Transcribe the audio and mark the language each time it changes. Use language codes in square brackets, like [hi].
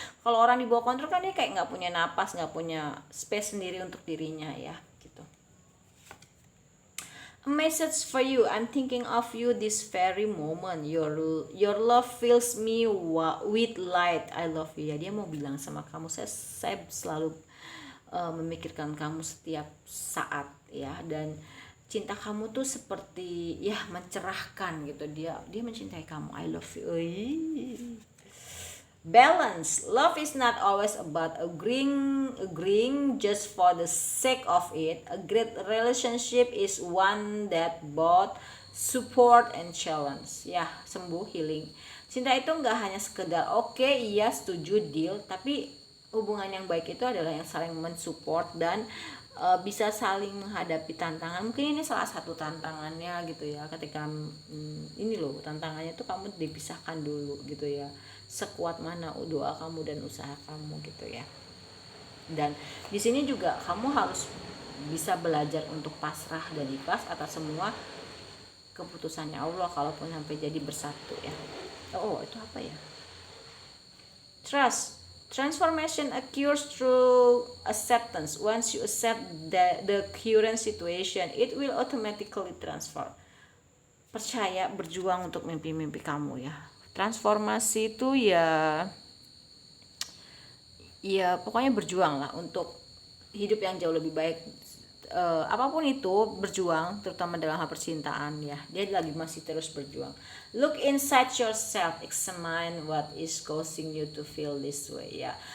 [id] Kalau orang di bawah kontrol kan dia kayak nggak punya napas, nggak punya space sendiri untuk dirinya ya gitu. [en] A message for you, I'm thinking of you this very moment. Your love fills me with light. I love you [id] ya. Dia mau bilang sama kamu, saya selalu memikirkan kamu setiap saat ya. Dan cinta kamu tuh seperti ya mencerahkan gitu. Dia mencintai kamu. [en] I love you. Balance. Love is not always about agreeing just for the sake of it. A great relationship is one that both support and challenge. [id] Ya, sembuh, healing. Cinta itu nggak hanya sekedar oke, iya, setuju, deal, tapi hubungan yang baik itu adalah yang saling mensupport dan bisa saling menghadapi tantangan. Mungkin ini salah satu tantangannya gitu ya, ketika ini loh tantangannya tuh kamu dipisahkan dulu gitu ya, sekuat mana doa kamu dan usaha kamu gitu ya. Dan di sini juga kamu harus bisa belajar untuk pasrah dan ikhlas atas semua keputusannya Allah, kalaupun sampai jadi bersatu ya. Itu apa ya? Trust. [en] Transformation occurs through acceptance. Once you accept the current situation, it will automatically transfer. [id] Percaya, berjuang untuk mimpi-mimpi kamu ya. Transformasi itu ya pokoknya berjuang lah untuk hidup yang jauh lebih baik. Apapun itu, berjuang, terutama dalam hal percintaan ya. Dia lagi masih terus berjuang. [en] Look inside yourself, examine what is causing you to feel this way ya.